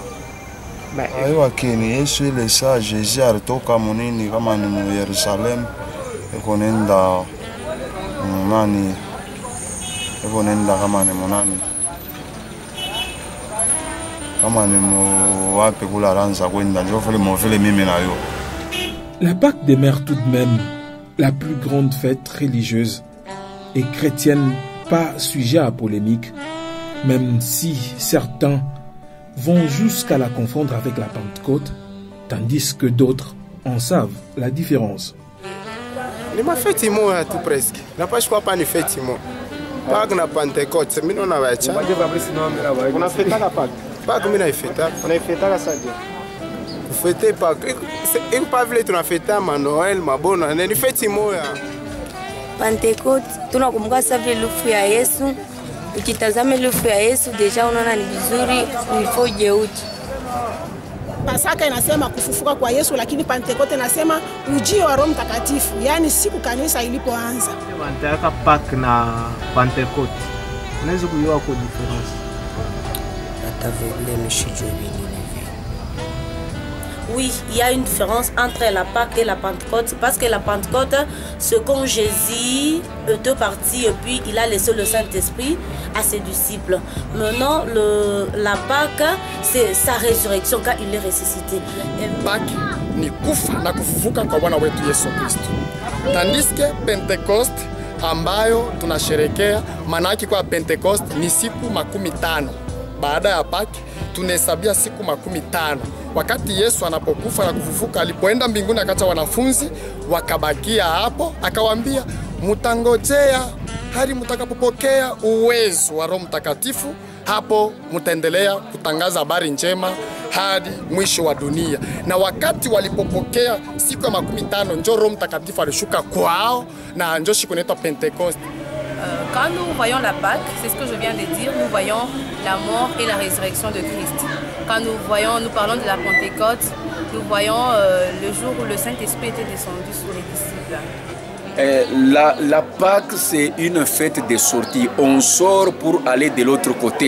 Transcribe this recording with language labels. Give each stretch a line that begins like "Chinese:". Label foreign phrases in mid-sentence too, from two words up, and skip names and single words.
Swahili: Najua ke ni Yesu ile saa Jésus alitoka munini kama ni mu Yerusalemu. Eko nenda nani? Eko nenda kama ni munani? Kama ni mu wapi kula ranza kwenda ndio vile mimi najua.
French: La Pâque demeure tout de même la plus grande fête religieuse et chrétienne, pas sujet à polémique, même si certains vont jusqu'à la confondre avec la Pentecôte, tandis que d'autres en savent la différence.
Swahili: Ni mafeti moja tu presque. Napashwa hapa ni feti moja. Pâques na Pentecôte, mimi naona wacha. Unafetaka Pâques? Pâques mimi naifeta. Unaifetaka sasa? Fete Pâques.
French: C'est pas
Swahili: vile tunafeta ma Noël, ma
French: bonne année,
Swahili: ni feti moja. Pentecôte tunakumbuka sasa vile lufu ya Yesu. Ukitazama lufu ya Yesu deja unaona ni vizuri ulifo jeuti. Pasaka inasema kufufuka kwa Yesu, lakini Pentekoste inasema ujio wa Roho Mtakatifu, yani siku kanisa ilipoanza. Wanataka Pâques na Pentecoste. Unaweza kujua kwa difference? Hata vile mshijui.
French: Oui, il y a une différence entre la Pâque et la Pentecôte, parce que la Pentecôte, c'est quand Jésus était parti et puis il a laissé le Saint-Esprit à ses disciples. Maintenant, la Pâque, c'est sa résurrection quand il est ressuscité.
Swahili: Pâque ni kufa na kufufuka kwa Bwana wetu Yesu Kristo. Tandis que Pentecoste ambayo tunasherekea, maana yake kwa Pentecoste ni siku 15. Baada ya Pâque tunahesabia siku 15. Wakati Yesu anapokufa na kufufuka, alipoenda mbinguni akacha wanafunzi wakabakia hapo, akawaambia mutangojea hadi mtakapopokea uwezo wa Roho Mtakatifu, hapo mtaendelea kutangaza habari njema hadi mwisho wa dunia. Na wakati walipopokea siku ya 15 njo Roho Mtakatifu alishuka kwao na njo siku inaitwa Pentecoste.
French: Quand nous voyons la Pâque, c'est ce que je viens de dire, nous voyons la mort et la résurrection de Christ. Quand nous parlons de la Pentecôte, nous voyons le jour où le Saint-Esprit était descendu sur les disciples. La Pâque, c'est une fête de sortie. On sort pour aller de l'autre côté.